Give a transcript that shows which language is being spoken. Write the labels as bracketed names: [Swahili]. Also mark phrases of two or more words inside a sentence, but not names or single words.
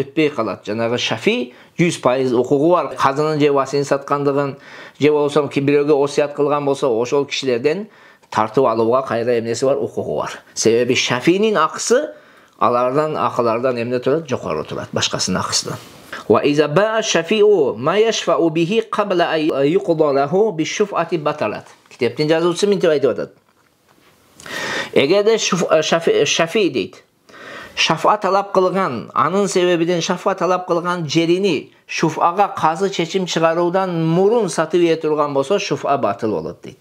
[Kyrgyz] Өтпөй калат. Жанагы шафи 100% укугу бар. Казынын же васиятын саткандыгын, же болсо бирөөгө осият кылган болсо, ошол кишилерден тартып алууга кайра эмнеси бар? Укугу бар. Себеби шафинин акысы алардан акылардан эмне турат? Жокору турат, башкасынын акысынан. [Arabic] وإذا باع الشفيع ما يشفع به قبل أن يقضى له بالشفعة بطلت. [Kyrgyz] Китептин жазуучусу мынтип айтып атат. Эгерде шафи дейт, шафа талап кылган, анын себебиден шафа талап кылган жерини шуфага казы чечим чыгаруудан мурун сатып ийе турган болсо, шуфа батыл болот дейт.